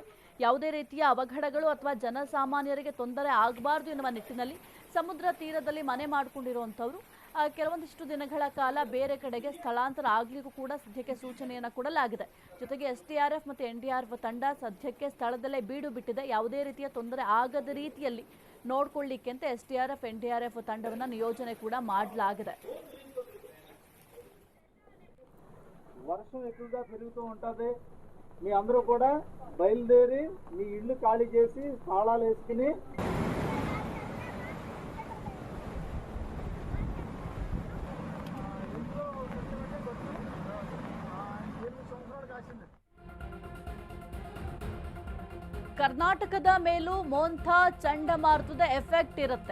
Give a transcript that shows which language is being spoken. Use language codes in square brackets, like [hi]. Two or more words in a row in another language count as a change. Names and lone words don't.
[kn] ಯಾವುದೇ ರೀತಿಯ ಅವಘಡಗಳು ಅಥವಾ ಜನಸಾಮಾನ್ಯರಿಗೆ ತೊಂದರೆ ಆಗಬಾರ್ದು ಎನ್ನುವ ನಿಟ್ಟಿನಲ್ಲಿ ಸಮುದ್ರ ತೀರದಲ್ಲಿ ಮನೆ ಮಾಡಿಕೊಂಡಿರುವಂಥವ್ರು ಕೆಲವೊಂದಿಷ್ಟು ದಿನಗಳ ಕಾಲ ಬೇರೆ ಕಡೆಗೆ ಸ್ಥಳಾಂತರ ಆಗಲಿಕ್ಕೂ ಕೂಡ ಸದ್ಯಕ್ಕೆ ಸೂಚನೆಯನ್ನು ಕೊಡಲಾಗಿದೆ. ಜೊತೆಗೆ ಎಸ್ಡಿಆರ್ಎಫ್ ಮತ್ತು ಎನ್ಡಿಆರ್ಎಫ್ ತಂಡ ಸದ್ಯಕ್ಕೆ ಸ್ಥಳದಲ್ಲೇ ಬೀಡು ಬಿಟ್ಟಿದೆ. ಯಾವುದೇ ರೀತಿಯ ತೊಂದರೆ ಆಗದ ರೀತಿಯಲ್ಲಿ ನೋಡ್ಕೊಳ್ಳಿಕ್ಕೆ ಅಂತ ಎಸ್ಡಿಆರ್ಎಫ್, ಎನ್ಡಿಆರ್ಎಫ್ ತಂಡವನ್ನು నియోజನೆ కూడా ಮಾಡಲಾಗಿದೆ. [te] వర్షం ఎక్కువగా పెరుగుతూ ఉంటది. మీ అందరూ కూడా బయలుదేరి మీ ఇల్లు ఖాళీ చేసి తాళాలు వేసుకుని [kn] ಕರ್ನಾಟಕದ ಮೇಲೂ ಮೋಂಥಾ ಚಂಡಮಾರುತದ ಎಫೆಕ್ಟ್ ಇರುತ್ತೆ.